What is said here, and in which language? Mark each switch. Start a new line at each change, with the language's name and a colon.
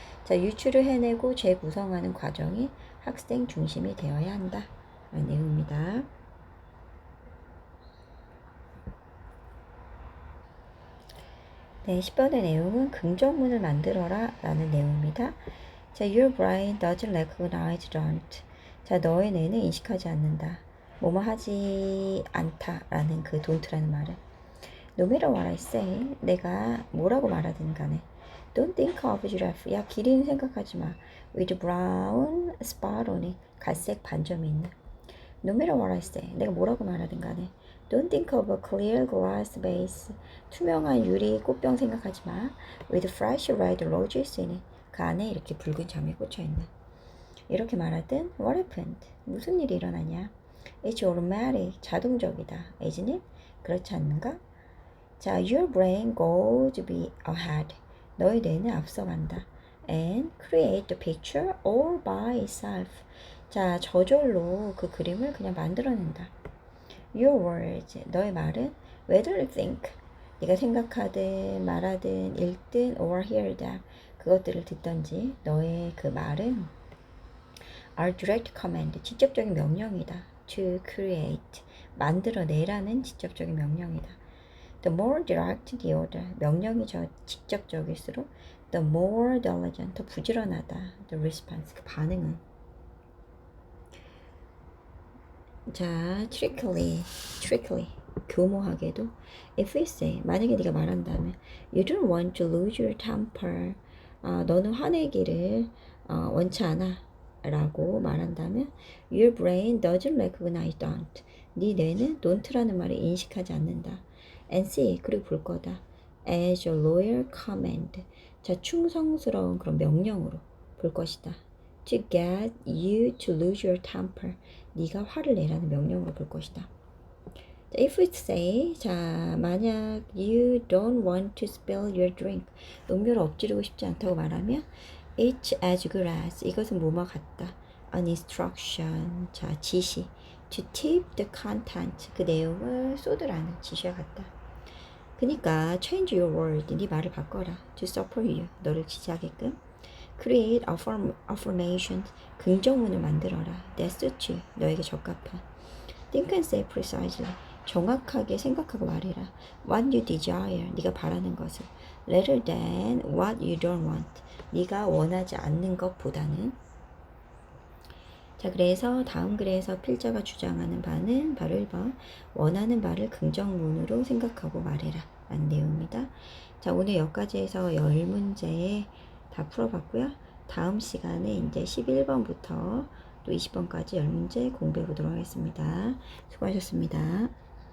Korean: 자, 유추를 해내고 재구성하는 과정이 학생 중심이 되어야 한다. 라는 내용입니다. 네, 10번의 내용은 긍정문을 만들어라 라는 내용입니다.
English: 자, your brain doesn't recognize don't.
Korean: 자, 너의 뇌는 인식하지 않는다. 뭐뭐 하지 않다 라는 그 don't라는 말을.
English: No matter what I say,
Korean: 내가 뭐라고 말하든 간에.
English: Don't think of giraffe.
Korean: 야, 기린 생각하지 마.
English: With brown spot on it.
Korean: 갈색 반점이 있는.
English: No matter what I say,
Korean: 내가 뭐라고 말하든 간에.
English: Don't think of a clear glass vase.
Korean: 투명한 유리 꽃병 생각하지 마.
English: With fresh red roses in it.
Korean: 그 안에 이렇게 붉은 점이 꽂혀 있는. 이렇게 말하든
English: What happened?
Korean: 무슨 일이 일어나냐?
English: It's automatic.
Korean: 자동적이다.
English: Isn't it?
Korean: 그렇지 않는가?
English: 자, your brain goes be ahead.
Korean: 너의 뇌는 앞서간다.
English: And create the picture all by itself.
Korean: 자, 저절로 그 그림을 그냥 만들어낸다.
English: Your words,
Korean: 너의 말은
English: whether you think,
Korean: 네가 생각하든 말하든 읽든
English: or hear them,
Korean: 그것들을 듣던지 너의 그 말은
English: are direct command,
Korean: 직접적인 명령이다.
English: To create,
Korean: 만들어내라는 직접적인 명령이다.
English: The more direct the order,
Korean: 명령이 직접적일수록
English: the more diligent,
Korean: 더 부지런하다.
English: The response,
Korean: 그 반응은.
English: 자, trickily,
Korean: 교모하게도
English: if we say,
Korean: 만약에 네가 말한다면
English: you don't want to lose your temper,
Korean: 너는 화내기를 원치 않아 라고 말한다면
English: your brain doesn't recognize don't,
Korean: 네 뇌는 don't라는 말을 인식하지 않는다.
English: and see,
Korean: 그리고 볼 거다.
English: as a loyal command,
Korean: 자, 충성스러운 그런 명령으로 볼 것이다.
English: to get you to lose your temper,
Korean: 네가 화를 내라는 명령으로 볼 것이다.
English: If we say,
Korean: 자, 만약
English: you don't want to spill your drink,
Korean: 음료를 엎지르고 싶지 않다고 말하면
English: it's as good as,
Korean: 이것은 뭐뭐 같다.
English: an instruction,
Korean: 자, 지시.
English: to tip the content,
Korean: 그 내용을 쏟으라는 지시와 같다. 그러니까
English: change your word,
Korean: 네 말을 바꿔라.
English: to support you,
Korean: 너를 지지하게끔.
English: create affirmations,
Korean: 긍정문을 만들어라.
English: that suits you,
Korean: 너에게 적합한.
English: think and say precisely,
Korean: 정확하게 생각하고 말해라.
English: what you desire,
Korean: 네가 바라는 것을.
English: rather than what you don't want,
Korean: 네가 원하지 않는 것보다는. 자, 그래서 다음 글에서 필자가 주장하는 바는 바로 1번, 원하는 바를 긍정문으로 생각하고 말해라 라는 내용입니다. 자, 오늘 여기까지 해서 10문제 다 풀어봤고요. 다음 시간에 이제 11번부터 또 20번까지 10문제 공부해 보도록 하겠습니다. 수고하셨습니다.